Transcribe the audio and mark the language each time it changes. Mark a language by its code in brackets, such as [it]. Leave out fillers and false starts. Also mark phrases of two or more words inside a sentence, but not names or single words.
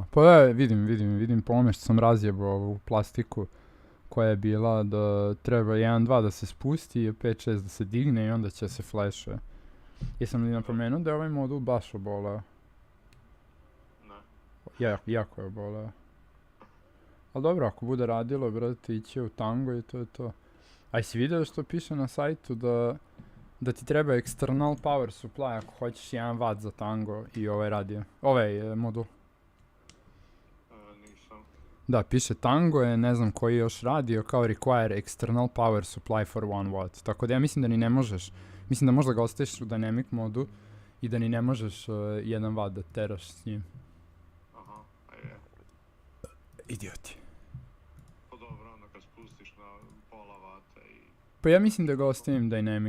[sr] Pa da, vidim po ome što sam razjebao ovu plastiku koja je bila da treba 1.2 da se spusti i 5.6 da se digne i onda će se flashuje. Jesam li napomenuo da je ovaj modul baš oboleo? Ne. Jako je oboleo. Ali dobro, ako bude radilo, brate, ići u tango i to je to. A jesi vidio što piše na sajtu da ti treba [en] external power supply [sr] ako hoćeš 1 watt za tango i ovaj radio, ovaj modul? Nisam. Da, piše tango je, ne znam koji još radio, kao [en] require external power supply for 1 watt. [sr] Tako da ja mislim da ni ne možeš, mislim da možda ga ostaviš u dynamic modu i da ni ne možeš 1 watt da teraš s njim. Aha, a je. Idioti. Pa dobro, onda kad spustiš na pola vata i Pa ja mislim da ga ostavim dynamic.